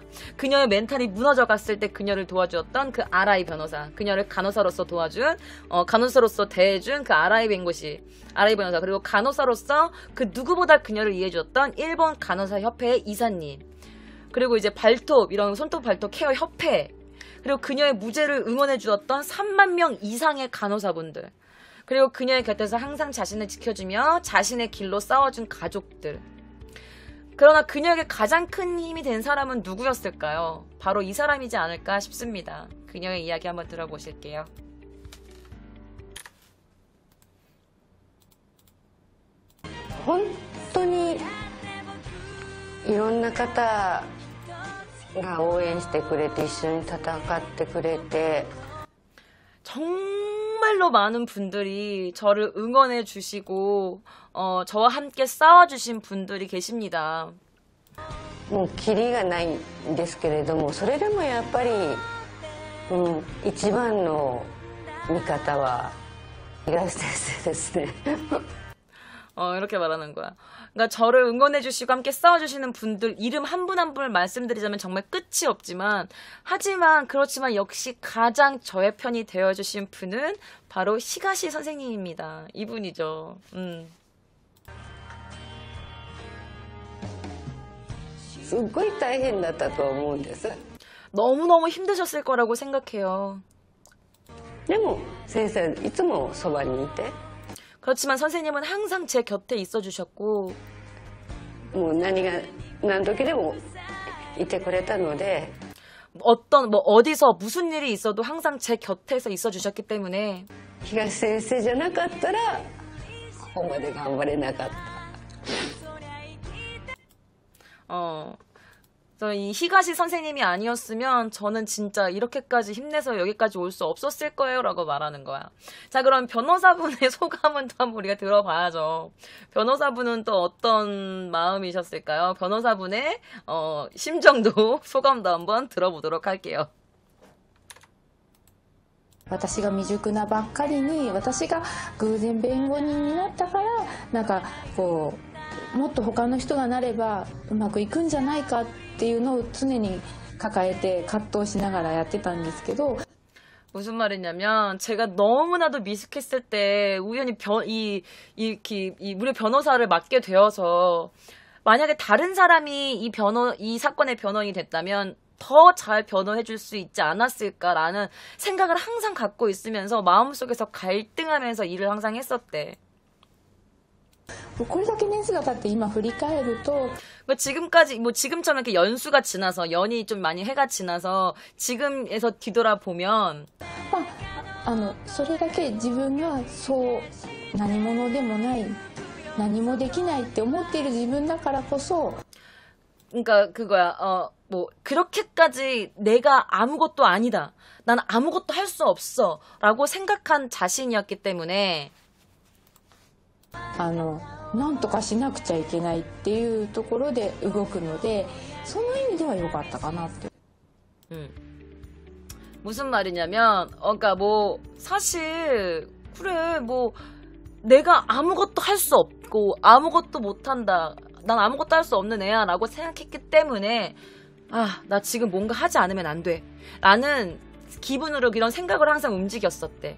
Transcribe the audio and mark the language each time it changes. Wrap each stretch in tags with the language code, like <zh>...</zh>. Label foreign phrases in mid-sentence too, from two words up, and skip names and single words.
<ko>그녀의 멘탈이 무너져 갔을 때 그녀를 도와주었던 그 아라이 변호사, 그녀를 간호사로서 도와준, 간호사로서 대해준 그 아라이 변호사, 그리고 간호사로서 그 누구보다 그녀를 이해해줬던 일본 간호사 협회의 이사님, 그리고 이제 발톱, 이런 손톱 발톱 케어 협회, 그리고 그녀의 무죄를 응원해 주었던 3만 명 이상의 간호사분들, 그리고 그녀의 곁에서 항상 자신을 지켜주며 자신의 길로 싸워준 가족들. 그러나 그녀에게 가장 큰 힘이 된 사람은 누구였을까요? 바로 이 사람이지 않을까 싶습니다. 그녀의 이야기 한번 들어보실게요.</ko> <ja>本当にいろんな方が応援してくれて一緒に戦ってくれて</ja> <ko>정말로 많은 분들이 저를 응원해 주시고 저와 함께 싸워주신 분들이 계십니다.</ko> <ja>もうキリがないんですけれどもそれでもやっぱり、一番の味方は東先生ですね。</ja> <ko>이렇게 말하는 거야. 그러니까 저를 응원해주시고 함께 싸워주시는 분들 이름 한 분 한 분을 말씀드리자면 정말 끝이 없지만 그렇지만 역시 가장 저의 편이 되어주신 분은 바로 히가시 선생님입니다. 이분이죠.</ko> <ja>すっごい大変だったと思うんです。</ja> <ko>너무너무 힘드셨을 거라고 생각해요.</ko> <ja>でも先生いつもそばにいて</ja> <ko>그렇지만 선생님은 항상 제 곁에 있어 주셨고</ko> <ja>もう何時でもいてくれたので</ja> <ko>어디서 무슨 일이 있어도 항상 제 곁에서 있어 주셨기 때문에</ko> <ja>東先生じゃなかったらここまで頑張れなかった。</ja> <ko>그래서 이 히가시 선생님이 아니었으면 저는 진짜 이렇게까지 힘내서 여기까지 올 수 없었을 거예요 라고 말하는 거야. 자, 그럼 변호사분의 소감은 또 한번 우리가 들어봐야죠. 변호사분은 또 어떤 마음이셨을까요? 변호사분의 심정도 소감도 한번 들어보도록 할게요.</ko> <ja>私が未熟なばっかりに私が偶然弁護人になったからなんかこうもっと他の人がなればうまくいくんじゃないかっていうのを常に抱えて葛藤しながらやってたんですけど</ja> <ko>무슨 말이냐면 제가 너무나도 미숙했을 때 우연히 우리 변호사를 맡게 되어서 만약에 다른 사람이 이 사건의 변호인이 됐다면 더 잘 변호해줄 수 있지 않았을까라는 생각을 항상 갖고 있으면서 마음속에서 갈등하면서 일을 항상 했었대.</ko> <ja>これだけ年数が経って今振り返ると</ja> <ko>지금까지 지금처럼 이렇게 연수가 지나서 연이 좀 많이 해가 지나서 지금에서 뒤돌아보면</ko> <ja>それだけ自分がそう何者でもない何もできないって思っている自分だからこそ</ja> <ko>그러니까 그거야. 그렇게까지 내가 아무것도 아니다. 난 아무것도 할 수 없어. 라고 생각한 자신이었기 때문에</ko> <ja>なんとかしなくちゃいけないっていうところで動くのでその意味では良かったかなって。</ja> <ko>무슨 말이냐면 그러니까 사실 그래 내가 아무것도 할 수 없고 아무것도 못한다. 난 아무것도 할 수 없는 애야 라고 생각했기 때문에 나 지금 뭔가 하지 않으면 안 돼 라는 기분으로 이런 생각을 항상 움직였었대.</ko>